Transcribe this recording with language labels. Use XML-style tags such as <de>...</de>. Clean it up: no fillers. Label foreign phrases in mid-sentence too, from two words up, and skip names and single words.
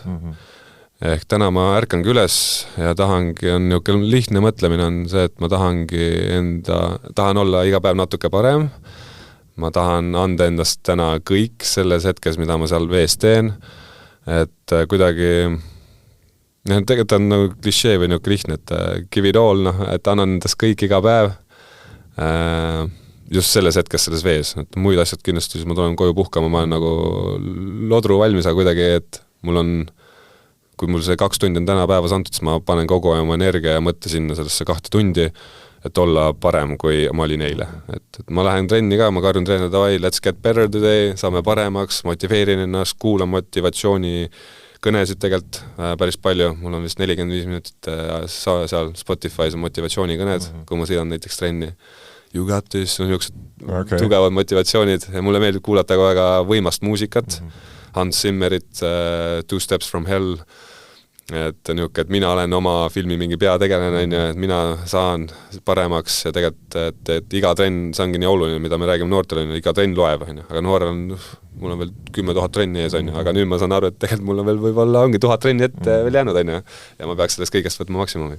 <et>Ehk täna ma ärkangi üles ja tahangi, on niisugune lihtne mõtlemine on see, et ma tahan olla iga päev natuke parem, ma tahan anda endast täna kõik selles hetkes, mida ma seal vees teen, et kuidagi tegelikult on nagu klišee või nagu lihtne, et</et> <en>give it all,</en> <et>et annan endast kõik iga päev just selles hetkes selles vees, et muid asjad kindlasti, siis ma tulen koju puhkama, ma olen nagu lodru valmis, aga kuidagi, et mul on kui mul see 2 tundi on täna päevas antud, siis ma panen kogu oma energia ja mõtte sinna sellesse 2 tundi, et olla parem, kui ma olin eile. Et ma lähen trenni ka, ma karjun treener, davai,</et> <en>let's get better today,</en> <et>saame paremaks, motiveerin ennast, kuulan motivatsiooni kõnesid tegelikult päris palju, mul on vist 45 minutit seal Spotify's on motivatsioonikõned, kui ma sõidan näiteks trenni.</et> <en>You got this,</en> <et>on niisugused tugevad motivatsioonid ja mulle meeldib kuulata väga võimast muusikat, Hans Zimmerit, Two Steps from Hell, et niisugune, et mina olen oma filmi mingi peategelane, et mina saan paremaks ja tegelikult, et iga trenn, see ongi nii oluline, mida me räägime noortele, iga trenn loeb, aga noorel on, mul on veel 10 000 trenni ees, aga nüüd ma saan aru, et tegelikult mul on veel võib-olla ongi 1000 trenni ette veel jäänud, ja ma peaks sellest kõigest võtma maksimumi.</et>